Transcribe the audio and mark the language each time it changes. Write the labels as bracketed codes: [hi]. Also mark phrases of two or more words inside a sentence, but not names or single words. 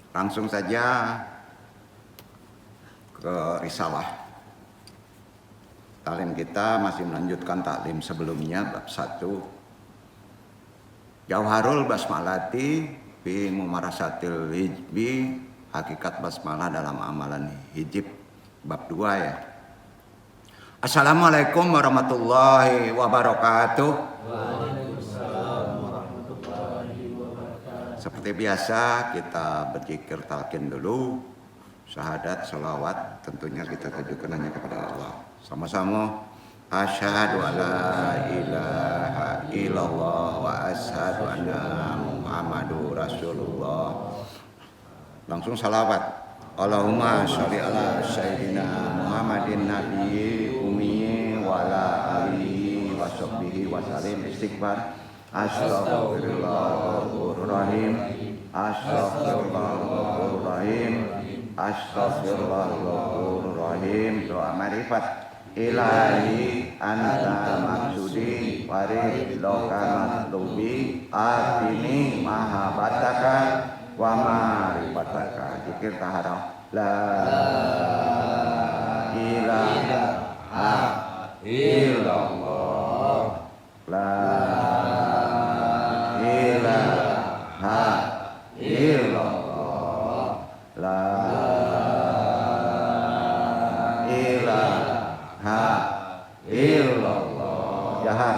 [id] Langsung saja ke risalah. Taklim kita masih melanjutkan taklim sebelumnya bab 1. [ar] جوهر البسملة في ممارسة الحجب, [id] hakikat basmalah dalam amalan hijib, bab 2 ya. [ar] السلام عليكم ورحمة الله وبركاته. وعليكم السلام ورحمة الله وبركاته. [id] Seperti biasa kita berzikir talqin dulu. Syahadat, salawat tentunya kita tujukan hanya kepada Allah. Sama-sama. [ar] أشهد أن لا إله إلا الله وأشهد أن محمدا رسول الله. [id] Langsung salawat. [ar] اللهم صل على سيدنا محمد النبي الأمي وعلى آله وصحبه وسلم. [id] Istighfar. [ar] أستغفر الله العظيم. أستغفر الله العظيم. أستغفر الله العظيم. [id] Doa marifat. [ar] إلهي أنت مقصودي ورضاك مطلوبي أعطني محبتك ومعرفتك. [id] Zikir taharah. [ar] لا إله إلا الله. لا إله إلا الله. لا إله إلا الله. Jahat.